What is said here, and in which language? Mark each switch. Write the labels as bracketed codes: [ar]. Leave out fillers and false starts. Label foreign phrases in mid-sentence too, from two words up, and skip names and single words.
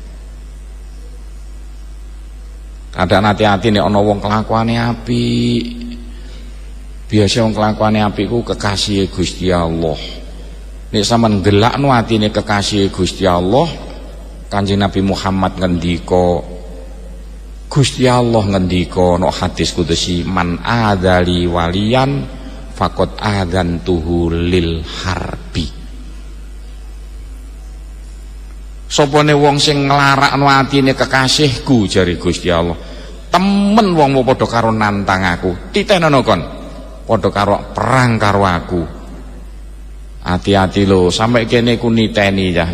[jv] Kadang hati-hati nek ana wong kelakuane apik. Biasa wong kelakuane apik ku kekasih Gusti Allah. Nek sampean gelakno atine kekasih Gusti Allah, Kanjeng Nabi Muhammad ngendika, Gusti Allah ngendika no hadis kudusi, [ar] من عادى لي وليا فقد آذنته للحرب. [jv] Sopone wong sing nglarakno atine kekasihku, jari Gusti Allah, temen wong mau padha karo nantang aku, titenono kon padha karo perang karo aku. Hati-hati lho, sampai kene ku niteni ya.